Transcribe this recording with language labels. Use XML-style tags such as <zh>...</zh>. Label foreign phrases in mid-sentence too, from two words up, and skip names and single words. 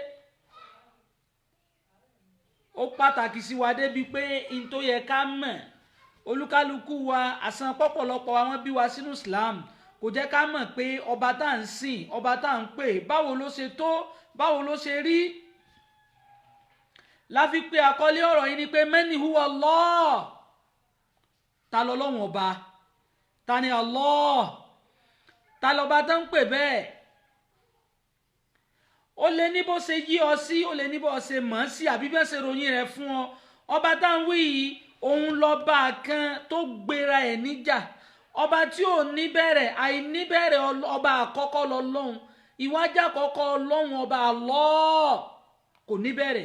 <yo>Ó pàtàkì sí wa débi pé in tó yẹ ká mọ̀, olúkálukú wa àsan pọ̀pọ̀lọpọ̀ àwọn bí wa sínú Islam kò jẹ́ ká mọ̀ pé ọba tá ń sìn, ọba tá ń pè, báwo ló ṣe tó, báwo ló ṣe rí. Láfi pé àkọlé ọ̀rọ̀ yìí ni pé</yo> <ar>من هو الله,</ar> <yo>ta lọ́lọ́run ọba, ta ni Allah, ta lọ́ba tó ń pè bẹ́ẹ̀. Ó lè ní bó ṣe yí ọ sí, ó lè ní bó ṣe mọ̀ ọ́ sí, àbí bẹ́ẹ̀ ṣe ròyìn rẹ̀ fún ọ. Ọba tá ń wí yìí òun lọ́ba kan tó gbéra ẹ̀ níjà, ọba tí ò ní bẹ̀rẹ̀, àìní bẹ̀rẹ̀, ọba àkọ́kọ́ lọ́lọ́run, ìwájà àkọ́kọ́ ọlọ́run ọba Allah kò ní bẹ̀rẹ̀.</yo>